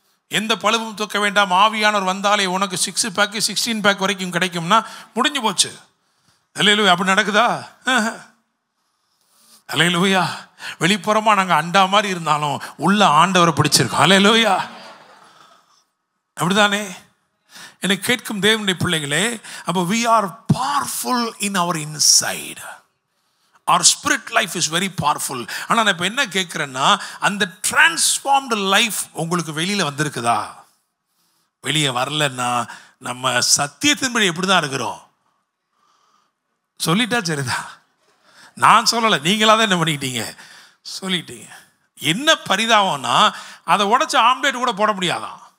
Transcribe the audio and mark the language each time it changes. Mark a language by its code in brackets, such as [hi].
[ta] எந்த பழுவும் தூக்க வேண்டாம், ஆவியானவர் வந்தாலே உனக்கு 6 பேக்கு 16 பேக் வரைக்கும் கிடைக்கும்னா முடிஞ்சு போச்சு. அல்லேலூயா. அப்படி நடக்குதா? அல்லேலூயா. வெளிப்புறமாக நாங்கள் அண்டா மாதிரி இருந்தாலும் உள்ள ஆண்டவரை பிடிச்சிருக்கோம். அல்லேலூயா. அப்படிதானே? என்னை கேட்கும் தேவனுடைய பிள்ளைகளே, அப்போ [en] we are powerful in our inside. Our spirit life is very powerful. [ta] ஆனால் நான் இப்போ என்ன கேட்குறேன்னா, அந்த [en] transformed life [ta] உங்களுக்கு வெளியில் வந்திருக்குதா? வெளியே வரலன்னா நம்ம சத்தியத்தின்படி எப்படி தான் இருக்கிறோம்? சொல்லிட்டா சரிதான். நான் சொல்லலை, நீங்களாக தான் என்ன பண்ணிக்கிட்டீங்க? சொல்லிட்டீங்க. என்ன பரிதாபம்னா அதை உடச்சி ஆம்லேட் கூட போட முடியாதான்.